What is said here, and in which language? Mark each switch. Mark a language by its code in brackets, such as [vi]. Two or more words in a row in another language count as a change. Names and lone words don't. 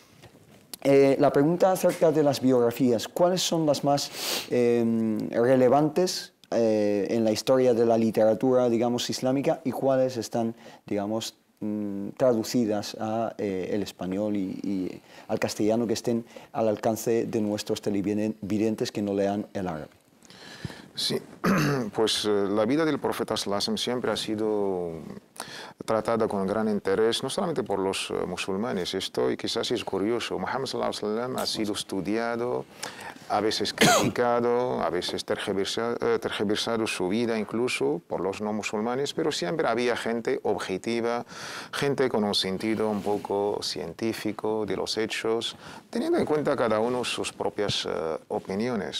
[es] La pregunta acerca de las biografías, ¿cuáles son las más relevantes en la historia de la literatura, digamos, islámica, y cuáles están, digamos, traducidas a el español y al castellano, que estén al alcance de nuestros televidentes que no lean el árabe? Sí, pues la vida del profeta [ar] صلى الله عليه وسلم [es] siempre ha sido tratada con gran interés, no solamente por los musulmanes. Esto y quizás es curioso. Muhammad [ar] صلى الله عليه وسلم [es] ha sido estudiado, a veces criticado, a veces tergiversado su vida incluso por los no musulmanes, pero siempre había gente objetiva, gente con un sentido un poco científico de los hechos, teniendo en cuenta cada uno sus propias opiniones.